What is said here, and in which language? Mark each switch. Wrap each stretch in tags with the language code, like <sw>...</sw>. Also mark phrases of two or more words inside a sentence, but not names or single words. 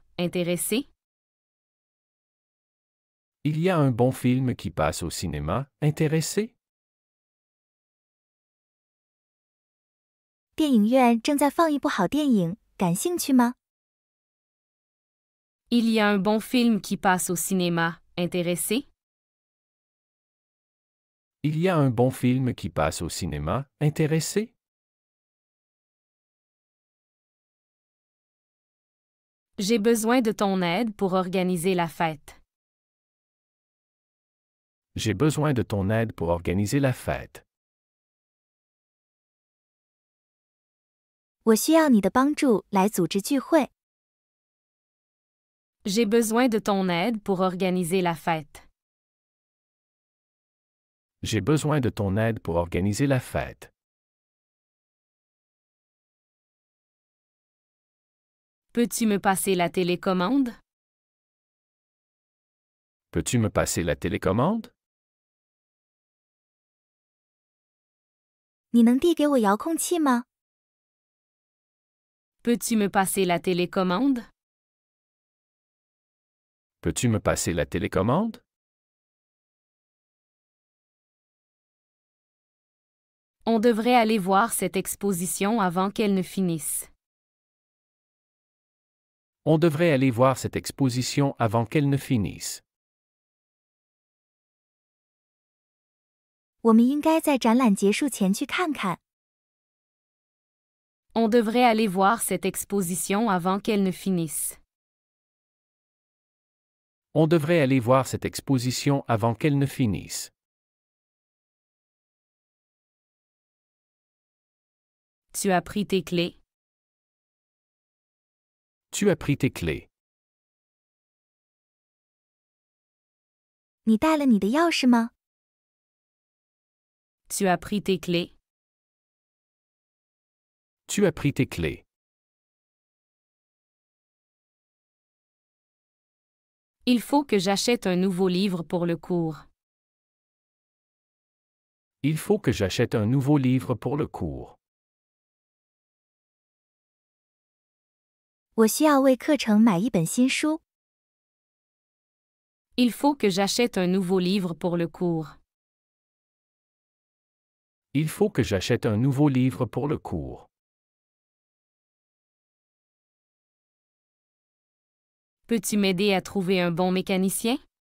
<fr>Intéressé? Il y a un bon film qui passe au cinéma. Intéressé?</fr> <zh>电影院正在放一部好电影，感兴趣吗？</zh> <fr>Il y a un bon film qui passe au cinéma. Intéressé? Il y a un bon film qui passe au cinéma. Intéressé? J'ai besoin de ton aide pour organiser la fête. J'ai besoin de ton aide pour organiser la fête.</fr> <zh>我需要你的帮助来组织聚会。</zh> <fr>J'ai besoin de ton aide pour organiser la fête. J'ai besoin de ton aide pour organiser la fête. Peux-tu me passer la télécommande? Peux-tu me passer la télécommande?</fr> <zh>你能递给我遥控器吗？</zh> <fr>Peux-tu me passer la télécommande? Peux-tu me passer la télécommande? On devrait aller voir cette exposition avant qu'elle ne finisse. On devrait aller voir cette exposition avant qu'elle ne finisse.</fr> <zh>我们应该在展览结束前去看看。</zh> <fr>On devrait aller voir cette exposition avant qu'elle ne finisse. On devrait aller voir cette exposition avant qu'elle ne finisse. Tu as pris tes clés? Tu as pris tes clés.</fr> <zh>你带了你的钥匙吗？</zh> <fr>Tu as pris tes clés? Tu as pris tes clés. Il faut que j'achète un nouveau livre pour le cours. Il faut que j'achète un nouveau livre pour le cours.</fr> <zh>我需要为课程买一本新书。</zh> <fr>Il faut que j'achète un nouveau livre pour le cours. Il faut que j'achète un nouveau livre pour le cours. Peux-tu m'aider à trouver un bon mécanicien?</fr>